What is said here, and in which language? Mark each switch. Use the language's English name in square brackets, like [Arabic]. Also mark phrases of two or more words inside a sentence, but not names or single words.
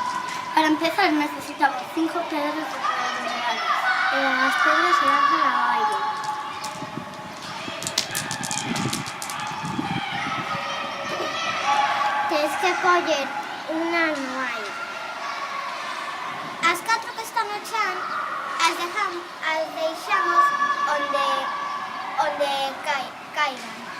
[Spanish] Para empezar necesitamos 5 pelotas de colores reales. Las pedras se lanzan al aire. Tienes que coger [Galician] unha no aire. As 4 que están no chan as deixamos onde caigan.